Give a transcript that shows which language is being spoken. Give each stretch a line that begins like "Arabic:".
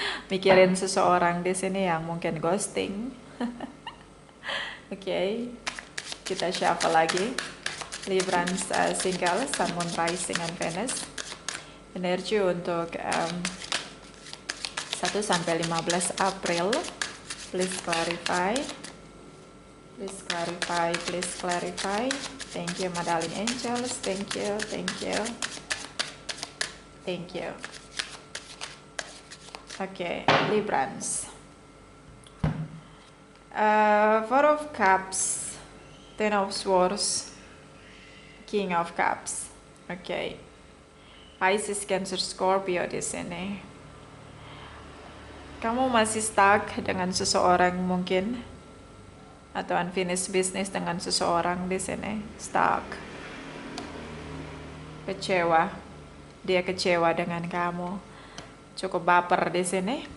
Indonesian: Mikirin seseorang di sini yang mungkin ghosting. Kita shuffle lagi. Librans single Sun, Moon, Rising, and Venus. Energi untuk 1 sampai 15 April.
English: Please clarify. Please clarify, please clarify. Thank you, my darling angels. Thank you, thank you. Thank you. Librans. Four of Cups, Ten of Swords, King of Cups.
Indonesian: Pisces, Cancer, Scorpio di sini. Kamu masih stuck dengan seseorang mungkin, atau unfinished business dengan seseorang di sini. Stuck, kecewa, dia kecewa dengan kamu, cukup baper di sini.